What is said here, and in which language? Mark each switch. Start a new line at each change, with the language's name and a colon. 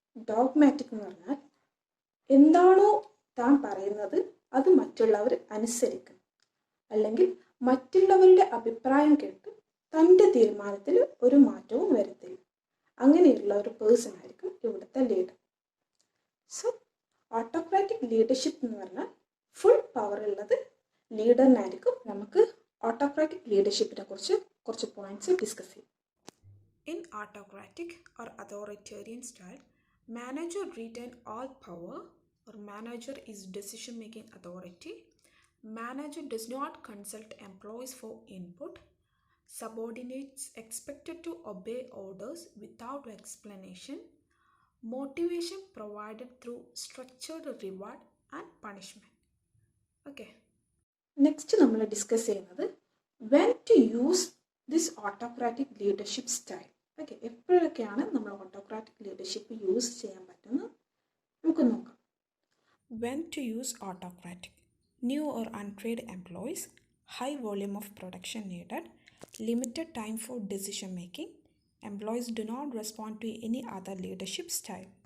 Malayalam: Dogmatic എന്ന് പറഞ്ഞാൽ എന്താണോ താൻ പറയുന്നത് അത് മറ്റുള്ളവർ അനുസരിക്കും, അല്ലെങ്കിൽ മറ്റുള്ളവരുടെ അഭിപ്രായം കേട്ട് തൻ്റെ തീരുമാനത്തിൽ ഒരു മാറ്റവും വരുത്തില്ല. അങ്ങനെയുള്ള ഒരു പേഴ്സൺ ആയിരിക്കും ഇവിടുത്തെ ലീഡർ. സോ ഓട്ടോക്രാറ്റിക് ലീഡർഷിപ്പ് എന്ന് പറഞ്ഞാൽ ഫുൾ പവർ ഉള്ളത് ലീഡറിനായിരിക്കും. നമുക്ക് ഓട്ടോക്രാറ്റിക് ലീഡർഷിപ്പിനെ കുറിച്ച് കുറച്ച് പോയിന്റ്സ് ഡിസ്കസ് ചെയ്യാം.
English: In autocratic or authoritarian style, manager retain all power or manager is decision-making authority. Manager does not consult employees for input. Subordinates expected to obey orders without explanation. Motivation provided through structured reward and punishment. Okay.
Malayalam: Next നമ്മൾ discuss ചെയ്യുന്നത്
English: When to use this autocratic leadership style.
Malayalam: Okay, എപ്പോഴൊക്കെയാണ് നമ്മൾ autocratic leadership use ചെയ്യാൻ പറ്റുന്നത് നമുക്ക് നോക്കാം.
English: When to use autocratic: new or untrained employees, high volume of production needed, limited time for decision making, employees do not respond to any other leadership style.